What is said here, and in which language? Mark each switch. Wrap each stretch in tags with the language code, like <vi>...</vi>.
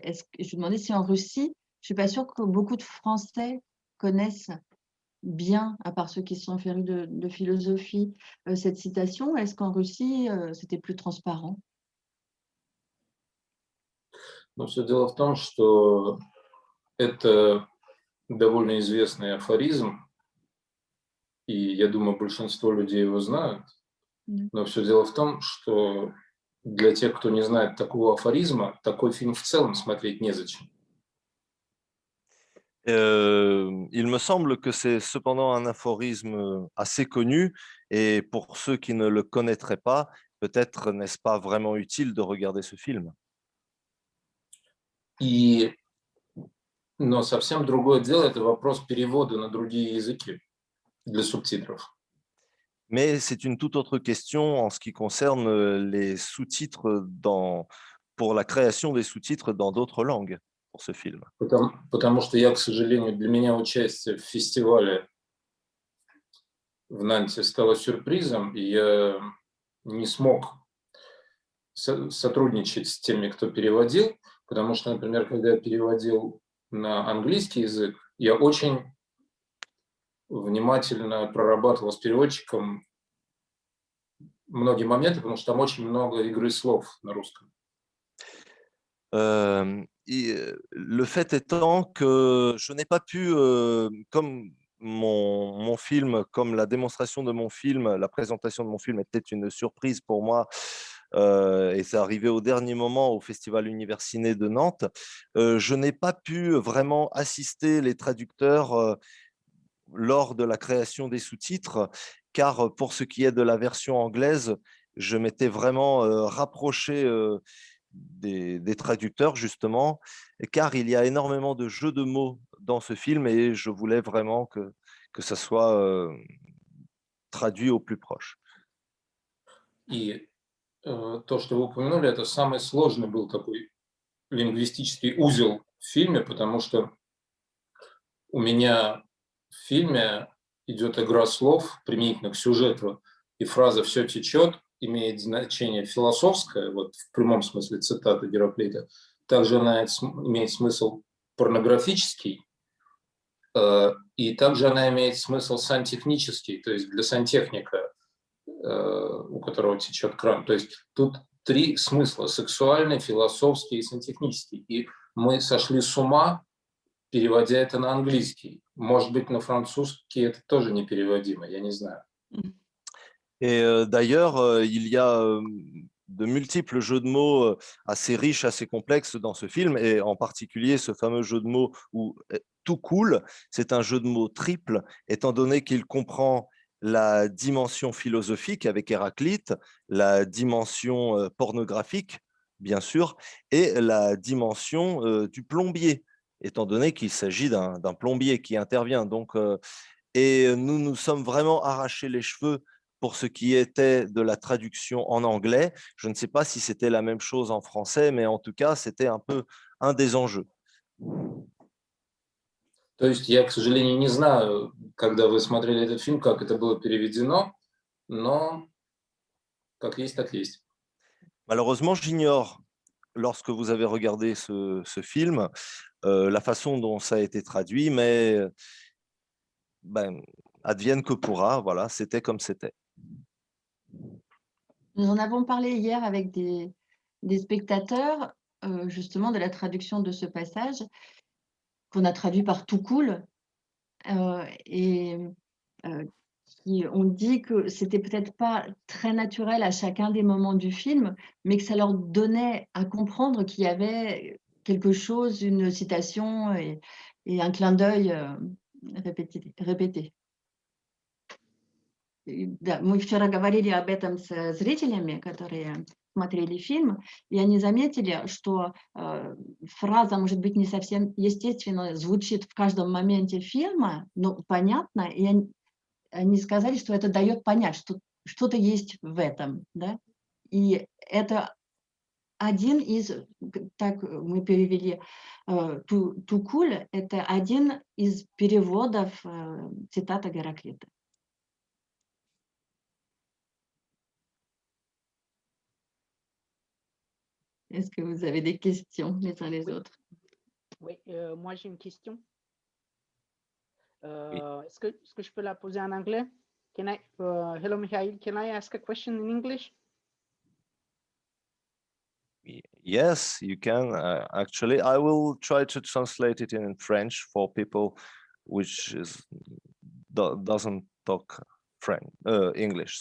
<fr>Je me demandais si en Russie, je suis pas sûre que beaucoup de Français connaissent bien, à part ceux qui sont férus de philosophie, cette citation. Est-ce qu'en Russie, c'était plus transparent?</fr> <ru>Но все дело в том, что это довольно известный афоризм, и я думаю, большинство людей его знают. Но все дело в том, что для тех, кто не знает такого афоризма, такой фильм в целом смотреть незачем.</ru> <fr>Il me semble que c'est cependant un aphorisme assez connu, et pour ceux qui ne le connaîtraient pas, peut-être n'est-ce pas vraiment utile de regarder ce film.</fr> <ru>Но совсем другое дело – это вопрос перевода на другие языки для субтитров.</ru> <fr>Mais c'est une toute autre question en ce qui concerne les sous-titres pour la création des sous-titres dans d'autres langues pour ce film.</fr> <ru>Потому что я, к сожалению, для меня участие в фестивале в Нанте стало сюрпризом, и я не смог сотрудничать с теми, кто переводил, потому что, например, когда я переводил на английский язык, я очень внимательно прорабатывал с переводчиком многие моменты, потому что там очень много игры слов на русском.</ru> <fr>Le fait étant que je n'ai pas pu, comme mon film, comme la démonstration de mon film, la présentation de mon film était une surprise pour moi, et c'est arrivé au dernier moment au Festival Universiné de Nantes, je n'ai pas pu vraiment assister les traducteurs lors de la création des sous-titres, car pour ce qui est de la version anglaise, je m'étais vraiment rapproché des traducteurs, justement, car il y a énormément de jeux de mots dans ce film et je voulais vraiment que ça soit traduit au plus proche.</fr> <ru>И то, что вы упомянули, это самый сложный был такой лингвистический узел в фильме, потому что у меня в фильме идет игра слов применительно к сюжету, и фраза «все течет» имеет значение философское, вот в прямом смысле цитаты Гераклита, также она имеет смысл порнографический, и также она имеет смысл сантехнический, то есть для сантехника, у которого течет кран. То есть тут три смысла: сексуальный, философский и сантехнический. И мы сошли с ума, переводя это на английский. Может быть, на французский это тоже непереводимо, я не знаю.</ru> <fr>Et d'ailleurs, il y a de multiples jeux de mots assez riches, assez complexes dans ce film, et en particulier ce fameux jeu de mots où tout coule, c'est un jeu de mots triple, étant donné qu'il comprend la dimension philosophique avec Héraclite, la dimension pornographique, bien sûr, et la dimension du plombier, étant donné qu'il s'agit d'un plombier qui intervient. Donc, Et nous nous sommes vraiment arraché les cheveux pour ce qui était de la traduction en anglais. Je ne sais pas si c'était la même chose en français, mais en tout cas, c'était un peu un des enjeux.</fr> <ru>То есть я, к сожалению, не знаю, когда вы смотрели этот фильм, как это было переведено, но как есть, так есть.</ru> <fr>Malheureusement, j'ignore, lorsque vous avez regardé ce film, la façon dont ça a été traduit, mais ben, advienne que pourra, voilà, c'était comme c'était. Nous en avons parlé hier avec des spectateurs, justement, de la traduction de ce passage, qu'on a traduit par tout cool, et qui ont dit que c'était peut-être pas très naturel à chacun des moments du film, mais que ça leur donnait à comprendre qu'il y avait quelque chose, une citation et un clin d'œil répété.</fr> <ru>Да, мы вчера говорили об этом с зрителями, которые смотрели фильм, и они заметили, что фраза, может быть, не совсем естественно звучит в каждом моменте фильма, но понятно, и они сказали, что это дает понять, что что-то есть в этом, да. И это один из, так мы перевели, «to cool» — это один из переводов цитата Гераклита.</ru> <fr>Est-ce que vous avez des questions les uns les Oui. autres? Oui, moi j'ai une question. Oui. Est-ce que je peux la poser en anglais?</fr> <en>Hello, Mikhail, can I ask a question in English? Yes, you can. Actually, I will try to translate it in French for people which doesn't talk English.</en>